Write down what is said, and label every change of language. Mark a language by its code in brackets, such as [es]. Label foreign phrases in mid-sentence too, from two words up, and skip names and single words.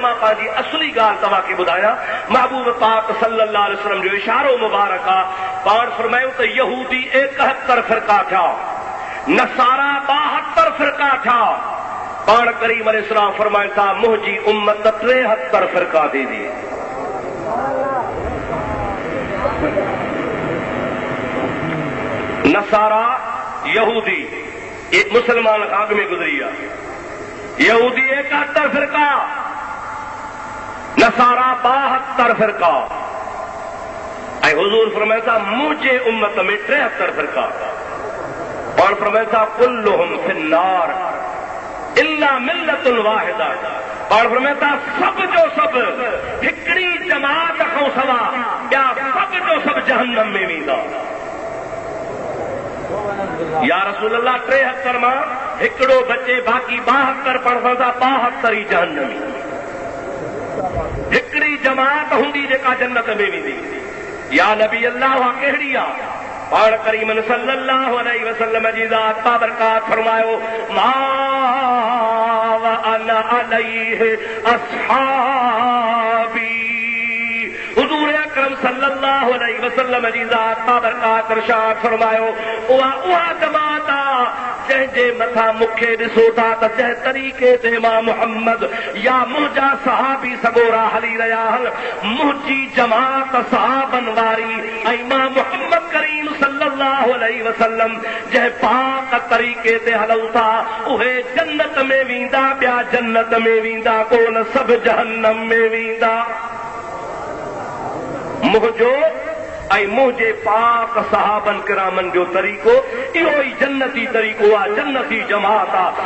[sd] मां पंहिंजी असली ॻाल्हि तव्हांखे ॿुधायां। महबूब पाक [ar] صلى الله عليه وسلم [sd] जो इशारो मुबारक आहे, पाण फरमायूं त यहूदी 71 फ़िरका थिया, नसारा 72 फ़िरका थिया, पाण करीम अलैहिस्सलाम फरमाइनि था मुंहिंजी उम्मत 73 फ़िरका थी थी। नसारा यहूदी एक मुसलमान आग में गुजरी आहे, यहूदी 71 फ़िरका, नसारा 72 फ़िरका, ऐं हुज़ूर फरमाए था मुंहिंजे उम्मत में 73 फ़िरका। पाण फरमाए था [ar] كلهم في النار إلا ملة واحدة, [sd] पाण फरमाए था सभ जो सभ हिकिड़ी जमात खां सवा ॿिया सभ जो सभ जहन्नम में वेंदा। [ar] يا رسول الله [sd] 73 मां हिकिड़ो बचे, बाक़ी 72 पढ़ण था 72 ई जहन्नमी। हिकिड़ी जमात हूंदी जेका जन्नत में वेंदी। [ar] يا نبي الله [sd] कहिड़ी आहे? पाण करीम [ar] صلى الله عليه وسلم [sd] जी ज़ात बाबरकात फरमायो [ar] ما و أنا عليه أصحابي. [sd] हुज़ूर अकरम [ar] صلى الله عليه وسلم [sd] जी ज़ात बाबरकात इरशाद फरमायो उहा जमात आहे जंहिंजे मथां मूंखे ॾिसो था त जंहिं तरीक़े ते मां मुहम्मद या मुंहिंजा सहाबी सॻोरा हली रहिया आहिनि, मुंहिंजी जमात सहाबनि वारी ऐं मां मुहम्मद करीम [ar] صلى الله عليه وسلم [sd] जंहिं पाक तरीक़े ते हलूं था उहे जन्नत में वेंदा, ॿिया जन्नत में वेंदा कोन, सभु जहन्नम में वेंदा। मुंहिंजो ऐं मुंहिंजे पाक सहाबन किरामन जो तरीक़ो इहो ई जन्नती तरीक़ो आहे, जन्नती जमात आहे।